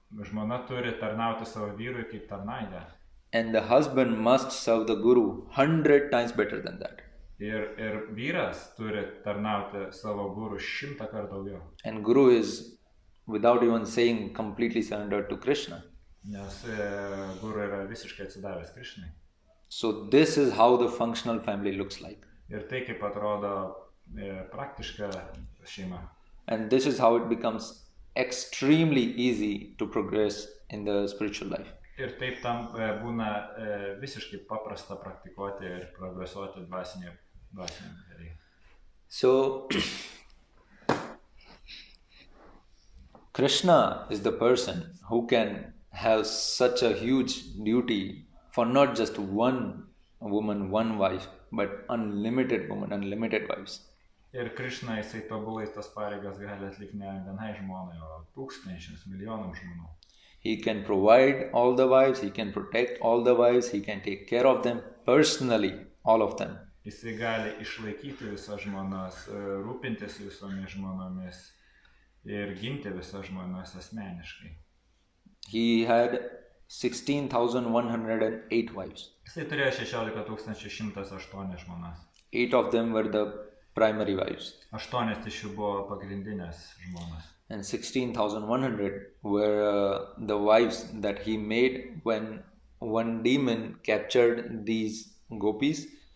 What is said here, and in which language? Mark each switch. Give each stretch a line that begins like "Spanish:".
Lithuanian: Žmona turi tarnauti savo vyrui kaip tarnaitė.
English: And the husband must serve the guru 100 times better than that.
Lithuanian: Ir vyras turi tarnauti savo guru 100 kartų daugiau.
English: And guru is, without even saying, completely surrendered to Krishna.
Lithuanian: Nes guru yra visiškai atsidavęs Krishnai.
English: So this is how the functional family looks like.
Lithuanian: Ir tai kaip atrodo praktiška šeima.
English: And this is how it becomes extremely easy to progress in the spiritual life.
Lithuanian: Ir taip tam būna visiškai paprasta praktikuoti ir progresuoti dvasinėje kelyje.
English: So Krishna is the person who can have such a huge duty for not just one woman, one wife, but unlimited women, unlimited wives.
Lithuanian: Ir Krishna jisai tobulai tas pareigas gali atlikti ne vienai žmonai, o tūkstančiams, milijonams žmonių.
English: He can provide all the wives, he can protect all the wives, he can take care of them personally, all of them.
Lithuanian: Jisai gali išlaikyti visas žmonas, rūpintis visomis žmonomis ir ginti visas žmonas asmeniškai.
English: He had 16,108 wives.
Lithuanian: Jisai turėjo 16,108 žmonas.
English: 8 of them were the primary wives.
Lithuanian: 8 iš jų buvo pagrindinės žmonas.
English: And 16,100 were the wives that he made when one demon captured these gopis.